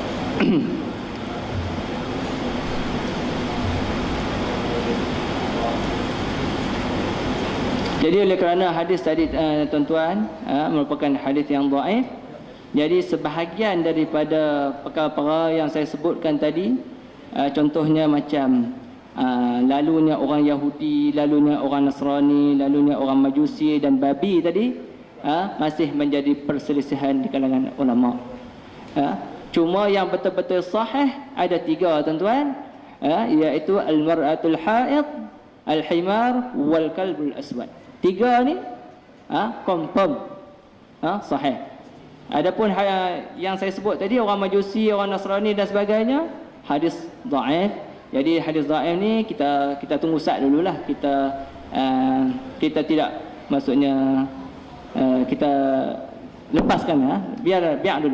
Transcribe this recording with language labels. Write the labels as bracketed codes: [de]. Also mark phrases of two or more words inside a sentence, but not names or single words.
[ms] Jadi oleh kerana hadis tadi, tuan-tuan, merupakan hadis yang dhaif, jadi sebahagian daripada perkara-perkara yang saya sebutkan tadi, contohnya macam lalunya orang Yahudi, lalunya orang Nasrani, lalunya orang Majusi dan babi tadi, masih menjadi perselisihan di kalangan ulama. Cuma yang betul-betul sahih ada 3, tuan-tuan, iaitu [ar] المرأة الحائض، الحمار والكلب الأسود. [ms] 3 ni confirm sahih. Adapun yang saya sebut tadi, orang Majusi, orang Nasrani dan sebagainya, hadis dhaif. Jadi hadis dhaif ni kita tunggu sat dululah. Kita tidak, maksudnya kita lepaskan, biar dulu.